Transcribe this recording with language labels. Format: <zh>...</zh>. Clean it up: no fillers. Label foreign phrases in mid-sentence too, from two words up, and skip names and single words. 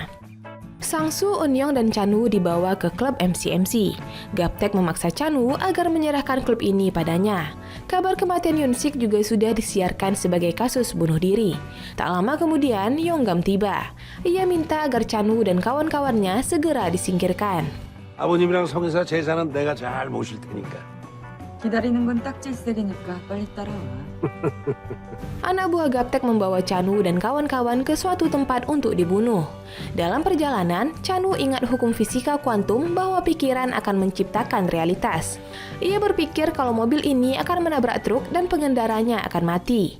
<id>Sang-soo, Eunyoung, dan Chan-woo dibawa ke klub MCMC. Gaptek memaksa Chan-woo agar menyerahkan klub ini padanya. Kabar kematian Yunsik juga sudah disiarkan sebagai kasus bunuh diri. Tak lama kemudian, Yonggam tiba. Ia minta agar Chan-woo dan kawan-kawannya segera disingkirkan.</id> <ko>아버님이랑 성에서 재산은 내가 잘 모실 테니까. 기다리는 건 딱질색이니까 빨리 따라와.</ko> <id>Anak buah Gaptek membawa Chan-woo dan kawan-kawan ke suatu tempat untuk dibunuh. Dalam perjalanan, Chan-woo ingat hukum fisika kuantum bahwa pikiran akan menciptakan realitas. Ia berpikir kalau mobil ini akan menabrak truk dan pengendaranya akan mati.</id>